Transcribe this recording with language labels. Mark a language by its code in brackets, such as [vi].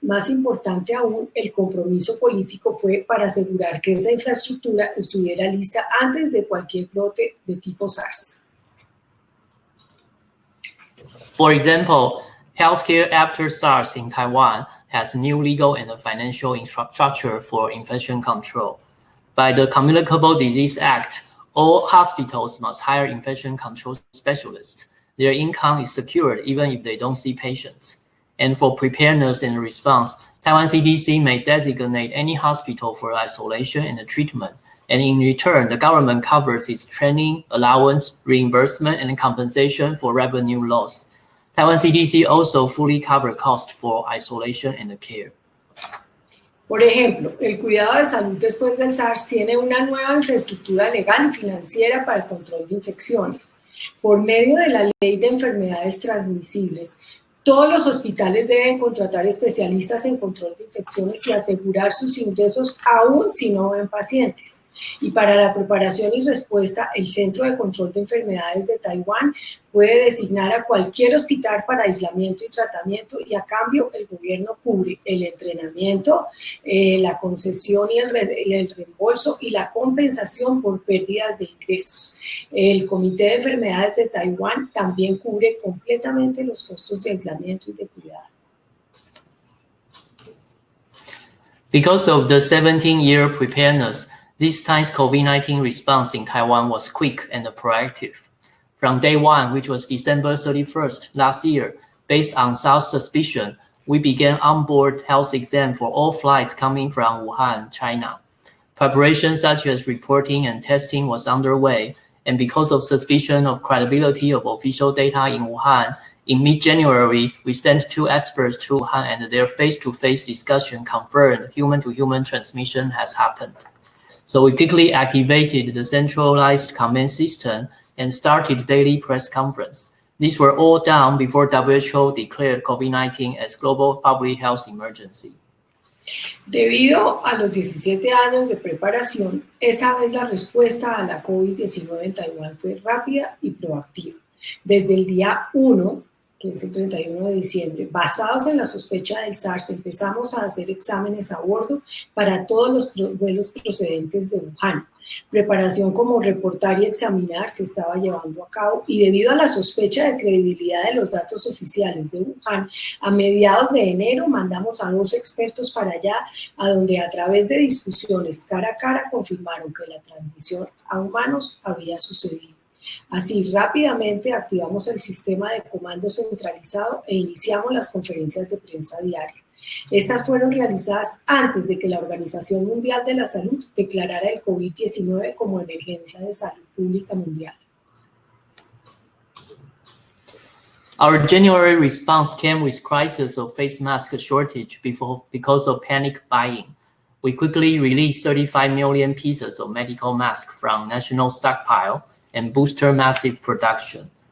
[es] Más importante aún, el compromiso político fue para asegurar que esa infraestructura estuviera lista antes de cualquier brote de tipo SARS. [en] For example, healthcare after SARS in Taiwan has new legal and financial infrastructure for infection control. By the Communicable Disease Act, all hospitals must hire infection control specialists. Their income is secured even if they don't see patients. And for preparedness and response, Taiwan CDC may designate any hospital for isolation and treatment. And in return, the government covers its training, allowance, reimbursement, and compensation for revenue loss. Taiwan CDC also fully covers costs for isolation and care. [es] Por ejemplo, el cuidado de salud después del SARS tiene una nueva infraestructura legal y financiera para el control de infecciones. Por medio de la Ley de Enfermedades Transmisibles, todos los hospitales deben contratar especialistas en control de infecciones y asegurar sus ingresos aún si no ven pacientes. Y para la preparación y respuesta, el Centro de Control de Enfermedades de Taiwán puede designar a cualquier hospital para aislamiento y tratamiento, y a cambio el gobierno cubre el entrenamiento, la concesión y el reembolso y la compensación por pérdidas de ingresos. El Comité de Enfermedades de Taiwán también cubre completamente los costos de aislamiento y de cuidado. [en] Because of the 17-year preparedness, this time's COVID-19 response in Taiwan was quick and proactive. From day one, which was December 31st last year, based on SARS suspicion, we began onboard health exam for all flights coming from Wuhan, China. Preparation such as reporting and testing was underway, and because of suspicion of credibility of official data in Wuhan, in mid-January, we sent 2 experts to Wuhan, and their face-to-face discussion confirmed human-to-human transmission has happened. So we quickly activated the centralized command system and started daily press conference. These were all done before WHO declared COVID-19 as global public health emergency. [es] Debido a los 17 años de preparación, esta vez la respuesta a la COVID-19 en Taiwán fue rápida y proactiva. Desde el día 1, que es el 31 de diciembre, basados en la sospecha del SARS, empezamos a hacer exámenes a bordo para todos los vuelos procedentes de Wuhan. Preparación como reportar y examinar se estaba llevando a cabo, y debido a la sospecha de credibilidad de los datos oficiales de Wuhan, a mediados de enero mandamos a 2 expertos para allá, a donde a través de discusiones cara a cara confirmaron que la transmisión a humanos había sucedido. Así, rápidamente activamos el sistema de comando centralizado e iniciamos las conferencias de prensa diarias. Estas fueron realizadas antes de que la Organización Mundial de la Salud declarara el COVID-19 como emergencia de salud pública mundial. [en] Our January response came with crisis of face mask shortage because of panic buying. We quickly released 35 million pieces of medical masks from national stockpile and boosted massive production.